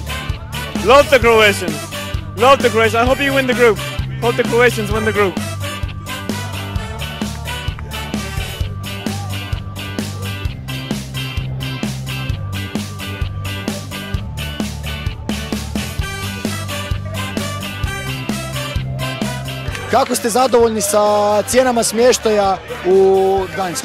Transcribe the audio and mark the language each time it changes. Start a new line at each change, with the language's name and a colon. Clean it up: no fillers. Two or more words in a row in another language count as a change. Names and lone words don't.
English: Love the Croatians. Love the Croatians. I hope you win the group. Hope the Croatians win the group.
Croatian: Kako ste zadovoljni sa cijenama smještaja u Gdańsku?